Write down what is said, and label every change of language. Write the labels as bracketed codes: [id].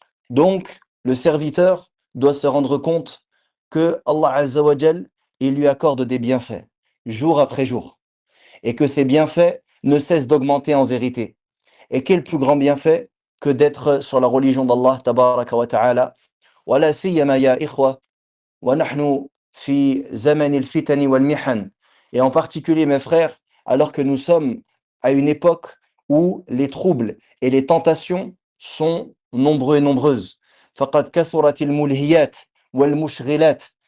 [fr] Donc, le serviteur doit se rendre compte que Allah [ar] Azza wa Jal, [fr] il lui accorde des bienfaits, jour après jour, et que ces bienfaits ne cessent d'augmenter en vérité. Et quel plus grand bienfait que d'être sur la religion d'Allah [ar] tabaraka wa ta'ala. ولا سيما يا إخوة ونحن في زمن الفتن والمحن. [fr] Et en particulier, mes frères, alors que nous sommes à une époque où les troubles et les tentations sont nombreux et nombreuses. [ar] فقد كثرت الملهيات والمشغلات.